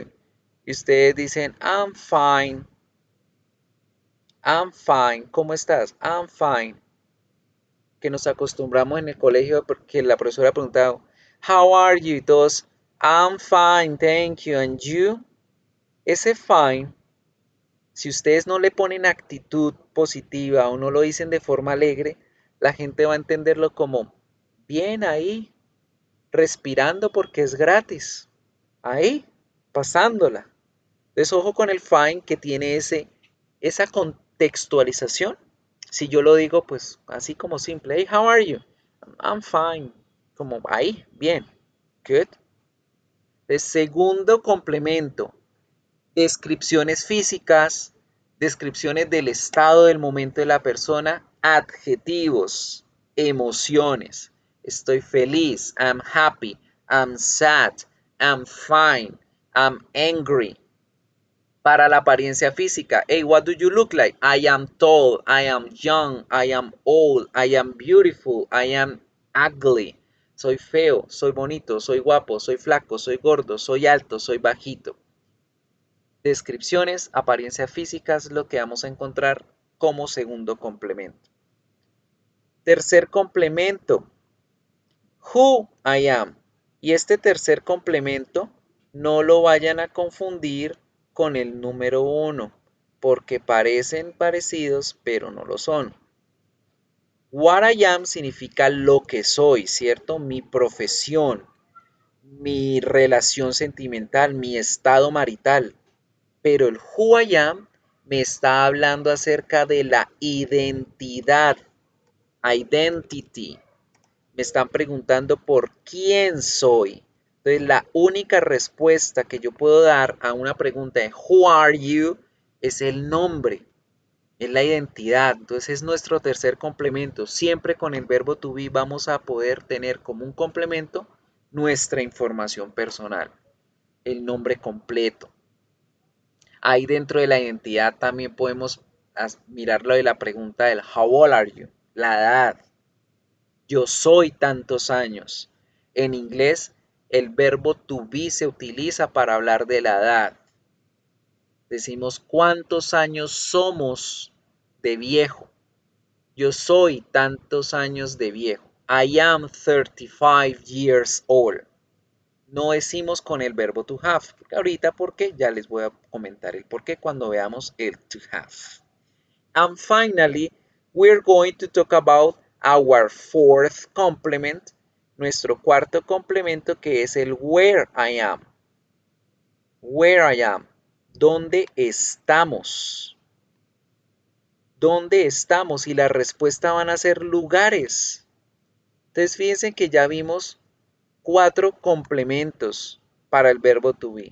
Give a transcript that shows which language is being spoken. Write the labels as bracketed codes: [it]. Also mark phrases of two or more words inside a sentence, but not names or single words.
[es] Y ustedes dicen, [en] I'm fine. I'm fine. [es] ¿Cómo estás? [en] I'm fine. [es] Que nos acostumbramos en el colegio porque la profesora preguntaba, [en] how are you? [es] Y todos, [en] I'm fine, thank you. And you? [es] Ese fine, si ustedes no le ponen actitud positiva o no lo dicen de forma alegre, la gente va a entenderlo como, bien ahí, respirando porque es gratis. Ahí, pasándola. Entonces, ojo con el fine que tiene esa contextualización. Si yo lo digo, pues así como simple, [en] hey, how are you? I'm fine. [es] Como ahí, bien. Good. El segundo complemento, descripciones físicas, descripciones del estado del momento de la persona, adjetivos, emociones. Estoy feliz, [en] I'm happy, I'm sad, I'm fine, I'm angry. [es] Para la apariencia física, [en] hey, what do you look like? I am tall, I am young, I am old, I am beautiful, I am ugly. [es] Soy feo, soy bonito, soy guapo, soy flaco, soy gordo, soy alto, soy bajito. Descripciones, apariencia física es lo que vamos a encontrar como segundo complemento. Tercer complemento, [en] who I am. [es] Y este tercer complemento no lo vayan a confundir con el número 1, porque parecen parecidos, pero no lo son. [en] What I am [es] significa lo que soy, ¿cierto? Mi profesión, mi relación sentimental, mi estado marital. Pero el [en] who I am [es] me está hablando acerca de la identidad, identity. Me están preguntando por quién soy. Entonces, la única respuesta que yo puedo dar a una pregunta de [en] who are you [es] es el nombre, es la identidad. Entonces, es nuestro tercer complemento. Siempre con el verbo [en] to be [es] vamos a poder tener como un complemento nuestra información personal, el nombre completo. Ahí dentro de la identidad también podemos mirar lo de la pregunta del [en] how old are you, [es] la edad. Yo soy tantos años. En inglés, el verbo [en] to be [es] se utiliza para hablar de la edad. Decimos cuántos años somos de viejo. Yo soy tantos años de viejo. [en] I am 35 years old. [es] No decimos con el verbo [en] to have. [es] Ahorita porque ya les voy a comentar el por qué cuando veamos el [en] to have. And finally, we're going to talk about our fourth complement, [es] nuestro cuarto complemento que es el [en] where I am. Where I am. [es] ¿Dónde estamos? ¿Dónde estamos? Y la respuesta van a ser lugares. Entonces fíjense que ya vimos 4 complementos para el verbo [en] to be.